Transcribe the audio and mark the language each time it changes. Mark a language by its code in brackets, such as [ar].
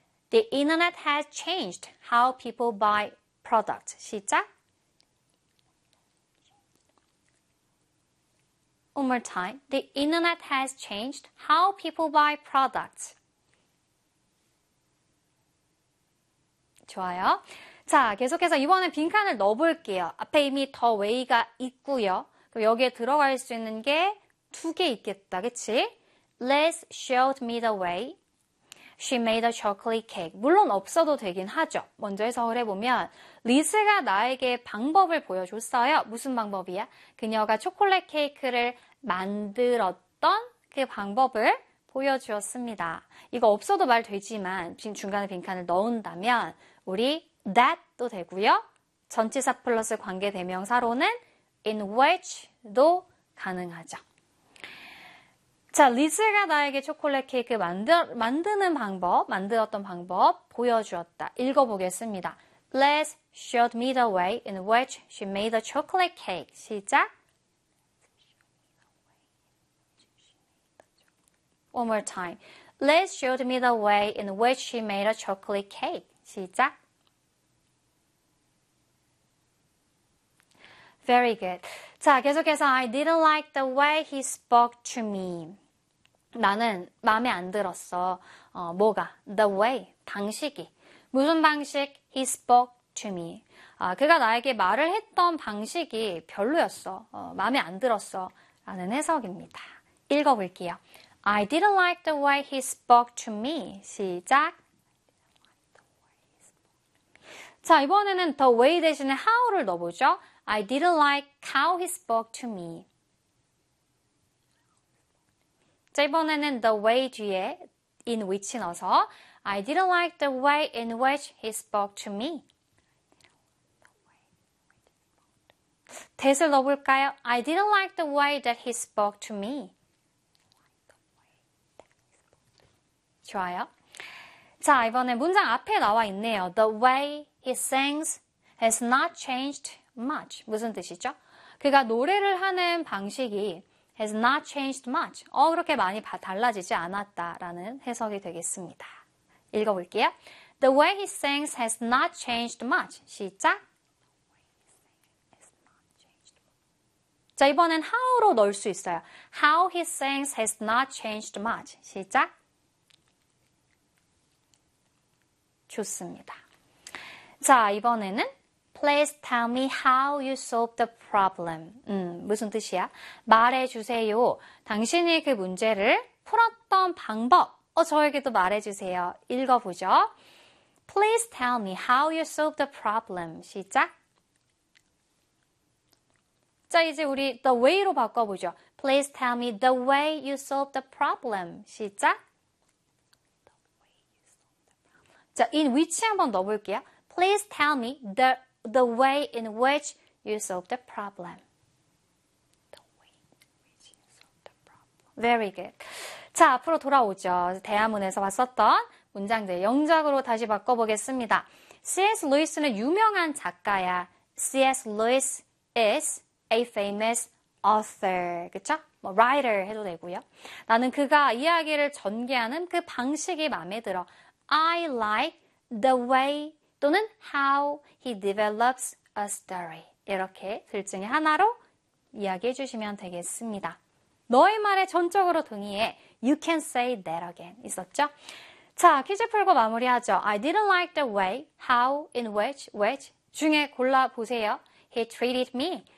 [en] The internet has changed how people buy products. [ko] 시작. [en] One more time. The internet has changed how people buy products. [ko] 좋아요. 자, 계속해서 이번엔 빈칸을 넣어볼게요. 앞에 이미 the way가 있고요. 그럼 여기에 들어갈 수 있는 게두개 있겠다. 그치? [en] Liz showed me the way. She made a chocolate cake. [ko] 물론 없어도 되긴 하죠. 먼저 해석을 해보면, 리즈가 나에게 방법을 보여줬어요. 무슨 방법이야? 그녀가 초콜릿 케이크를 만들었던 그 방법을 보여주었습니다. 이거 없어도 말 되지만, 지금 중간에 빈칸을 넣은다면, 우리 that도 되고요. 전치사 플러스 관계대명사로는 in which도 가능하죠. 자, 리즈가 나에게 초콜릿 케이크 만드는 방법, 만들었던 방법 보여주었다. 읽어보겠습니다. [en] Liz showed me the way in which she made the chocolate cake. [ko] 시작. [en] One more time. Liz showed me the way in which she made a chocolate cake. [ko] 시작. [en] Very good. [ko] 자, 계속해서 [en] I didn't like the way he spoke to me. [ko] 나는 마음에 안 들었어. 뭐가? The way. 방식이. 무슨 방식? [en] He spoke to me. [ko] 그가 나에게 말을 했던 방식이 별로였어. 마음에 안 들었어. 라는 해석입니다. 읽어볼게요. [en] I didn't like the way he spoke to me. [ko] 시작. 자, 이번에는 the way 대신에 how를 넣어보죠. [en] I didn't like how he spoke to me. [ko] 자, 이번에는 [en] the way 뒤에 in which 넣어서 I didn't like the way in which he spoke to me. [ko] that을 넣어볼까요? [en] I didn't like the way that he spoke to me. [ko] 좋아요. 자, 이번에 문장 앞에 나와 있네요. [en] The way he sings has not changed much. [ko] 무슨 뜻이죠? 그가 노래를 하는 방식이 [en] has not changed much. [ko] 그렇게 많이 달라지지 않았다라는 해석이 되겠습니다. 읽어볼게요. [en] The way he sings has not changed much. [ko] 시작. 자, 이번엔 how로 넣을 수 있어요. [en] How he sings has not changed much. [ko] 시작. 좋습니다. 자, 이번에는 [en] Please tell me how you solve the problem. [ko] 무슨 뜻이야? 말해주세요. 당신이 그 문제를 풀었던 방법. 저에게도 말해주세요. 읽어보죠. [en] Please tell me how you solve the problem. [ko] 시작. 자, 이제 우리 the way로 바꿔보죠. [en] Please tell me the way you solve the problem. [ko] 시작. 자, in which 한번 넣어볼게요. [en] Please tell me the way in which you solve the problem. Very good. [ko] 자, 앞으로 돌아오죠. 대화문에서 봤었던 문장들 영작으로 다시 바꿔보겠습니다. [en] C.S. [ko] 루이스는 유명한 작가야. [en] C.S. 루이스 is a famous author. [ko] 그쵸? 뭐, writer 해도 되고요. 나는 그가 이야기를 전개하는 그 방식이 마음에 들어. [en] I like the way 또는 how he develops a story. [ko] 이렇게 둘 중에 하나로 이야기해 주시면 되겠습니다. 너의 말에 전적으로 동의해. [en] You can say that again. [ko] 있었죠? 자, 퀴즈 풀고 마무리하죠. [en] I didn't like the way, how, in which [ko] 중에 골라 보세요. [en] He treated me.